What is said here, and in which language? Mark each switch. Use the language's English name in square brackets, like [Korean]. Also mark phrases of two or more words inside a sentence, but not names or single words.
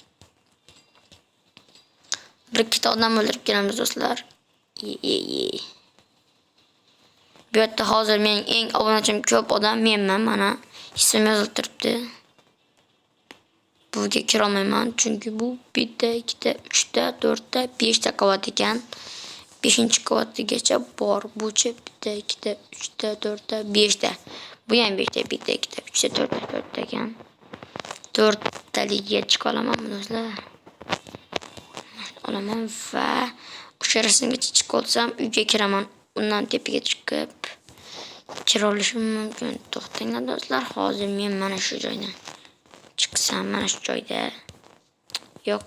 [Uzbek] Bir ikkita odam o'ldirib kelamiz do'stlar. Bu yerda hozir mening eng obunachim ko'p odam menman, mana ismim yozilib turibdi. Buga kira olmayman, chunki bu 1 ta, 2 ta, 3 ta, 4 ta, 5 ta qavat ekan. 5-qavatigacha bor. Bucha 1 ta, 2 ta, 3 ta, 4 ta, 5 ta. Bu ham 5 ta, 1 ta, 2 ta, 3 ta, 4 ta, 4 ta ekan. 4 taliga chiqa olaman do'stlar. olaman va o'sha rasmga chiqib olsam uyga kiraman. Undan tepaga chiqib kira olishim mumkin. To'xtanglar do'stlar, hozir men mana shu joydan chiqsam, mana shu joyda yo'q.